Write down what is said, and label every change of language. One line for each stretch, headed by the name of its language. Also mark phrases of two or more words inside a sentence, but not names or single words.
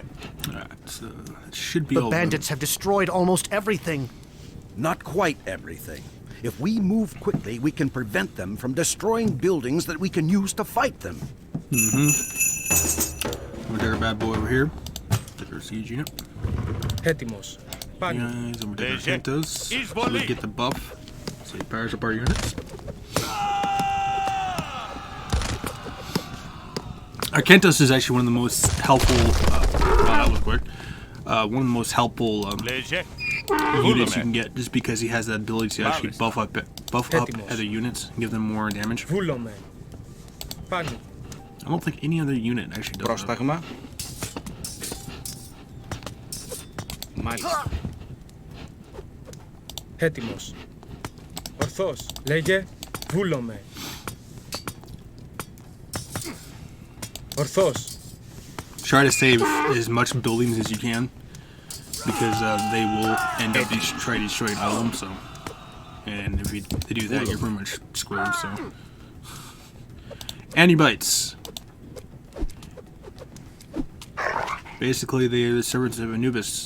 English: Alright, so that should be The all of them. bandits have destroyed almost everything. Not quite everything. If we move quickly, we can prevent them from destroying buildings that we can use to fight them. We'll take our bad boy over here. Take our siege unit.
Greek: Έτοιμος. Πάνω.
English: Guys, and we'll take our Kentos. So we get the buff. So he powers up our units. Our Kentos is actually one of the most helpful. That was quick. One of the most helpful units you can get, just because he has that ability to actually buff up other units and give them more damage.
Greek: Βούλομαι. Πάνω.
English: I don't think any other unit actually does that.
Greek: Πρόσταγμα. Μάλιστα. Έτοιμος. Ορθός. Λέγε. Βούλομαι. Ορθός.
English: Try to save as much buildings as you can, because they will end up trying to destroy all of them. So, and if they do that, you're pretty much screwed. So, Anubites. Basically, they're the servants of Anubis.